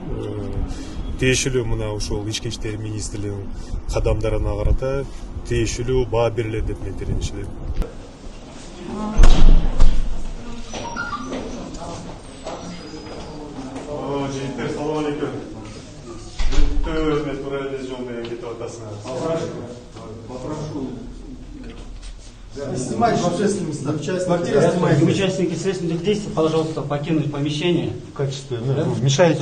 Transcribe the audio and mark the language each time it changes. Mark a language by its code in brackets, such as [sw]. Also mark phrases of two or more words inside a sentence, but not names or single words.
[ky] Тийиштүү мына ушул ички иштер министрлигинин кадамдарына карата тийиштүү баа берилет деп мен тиренишем. Жигиттер, салам алейкум. Өтө туралез жол менен кетип атасыңар. [ru] Снимайте в общественном месте. Участники следственных действий, пожалуйста, покинуть помещение. В качестве, мешаете.